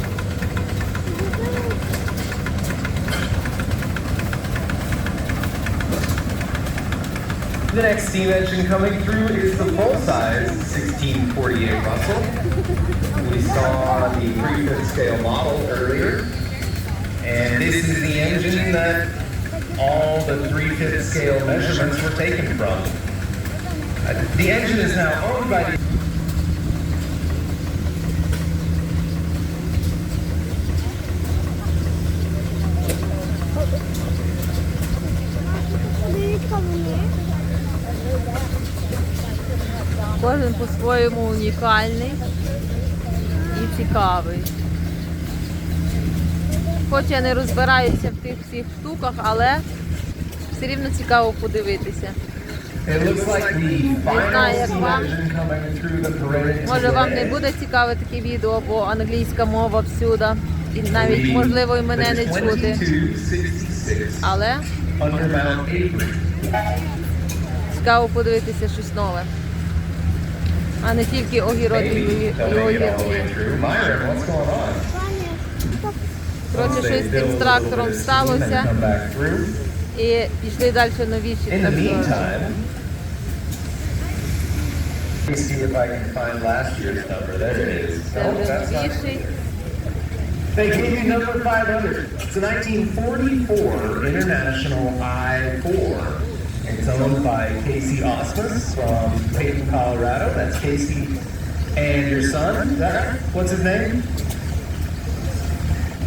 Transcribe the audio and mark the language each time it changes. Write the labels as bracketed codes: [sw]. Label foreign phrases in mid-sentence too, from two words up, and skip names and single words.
[en] The next steam engine coming through is the full-size 1648 Russell. We saw the 3/5 scale model earlier, and this is the engine that all the 3/5 scale measurements were taken from. The engine is now owned by the [uk] Кожен по-своєму унікальний і цікавий. Хоч я не розбираюся в тих всіх штуках, але все рівно цікаво подивитися. [en] It looks like the final [uk] знаю, як [en] steam [uk] вам. [en] engine coming through the parade [uk] Може вам не [en] today. [uk] буде цікаве таке відео, бо англійська мова всюди. І навіть, можливо, і мене не чути. 2266 Але [en] Undermount apron. [uk] цікаво подивитися щось нове. А не тільки огірок і [en] Maybe they'll make it all the way [uk] огірки. [en] through. Myron, what's going on? [uk] Коротше, [en] Once they [uk] щось з тим [en] build a [uk] трактором [en] little bit of steam and [uk] сталося. [en] come back through. [uk] І пішли далі новіші [en] In the [uk] трактори. [en] meantime, let me see if I can find last year's number. There it is. [uk] Це [en] No, [uk] вже [en] that's not. [uk] новіший. [en] They gave you number 500. It's a 1944 International I-4. It's owned by Casey Osmus from Peyton, Colorado. That's Casey and your son. Is that right? What's his name? Brayden.